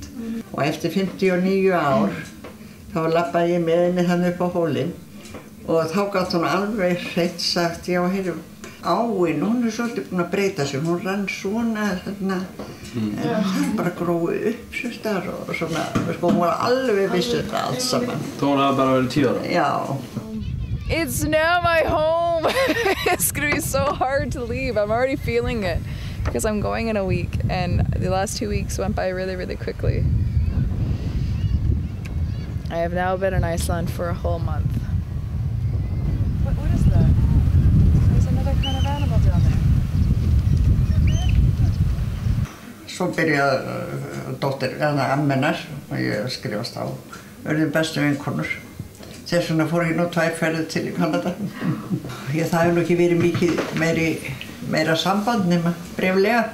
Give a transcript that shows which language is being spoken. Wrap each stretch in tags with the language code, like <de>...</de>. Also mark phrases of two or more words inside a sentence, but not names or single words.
<is>Og eftir 59 ár þá labbaði ég með henni þannig upp á hólinn og þá gat hún alveg hreint sagt, já, heyrðu, áin, hún svolítið búin að breyta sig, hún rann svona þarna, en það bara gróið upp svo starf og svona, sko, hún var alveg viss þetta allt saman. Þá hún hafi bara verið 10 ára? Já.</is> <en>It's now my home. It's gonna be so hard to leave. I'm already feeling it because I'm going in a week and the last 2 weeks went by really, really quickly. I have now been in Iceland for a whole month. What is that? There's another kind of animal down there.</en> <is>Svo byrjaði dóttir, ammennar, og ég skrifast á, urðum bestu vinkonur. Þess vegna fór ég nú 2 ferðir til í Kanada. Það hefur nú ekki verið mikið meira samband nema bréflega.</is>